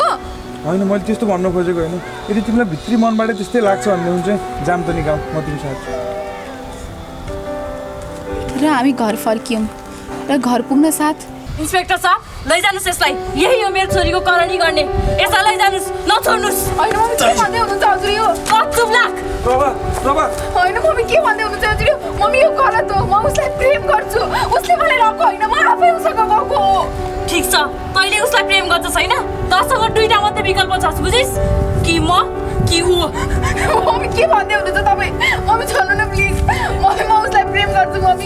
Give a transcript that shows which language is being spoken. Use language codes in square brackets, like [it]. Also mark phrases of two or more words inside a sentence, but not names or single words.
[ne] होइन मैले त्यस्तो भन्न खोजेको होइन, यदि तिमीलाई भित्री मनबाट त्यस्तै लाग्छ भने हुन्छ जाम त निकाउ, म तिमी साथ छु। र हामी घर फर्कियौँ र घर पुग्न साथ इन्सपेक्टर साहब, लैजानुस् यसलाई। यही हो मेरो छोरीको करणी गर्ने। यसलाई लैजानुस्, नछोड्नुस्। होइन मम्मी के भन्दै हुनुहुन्छ हजुर यो? चुप लाग। प्रभा प्रभा होइन मम्मी के भन्दै हुनुहुन्छ हजुर यो? मम्मी यो गलत हो, म उसलाई प्रेम गर्छु, उसले मलाई रको होइन, म आफै उसँग गएको हो। ठिक छ, तैँले उसलाई प्रेम गर्छस् होइन? तँसँग दुईटा मात्रै विकल्प छ, बुझिस्? कि म कि ऊ। मम्मी के भन्दै हुनुहुन्छ तपाईँ? मम्मी छोड्नु न प्लिज, म उसलाई प्रेम गर्छु मम्मी।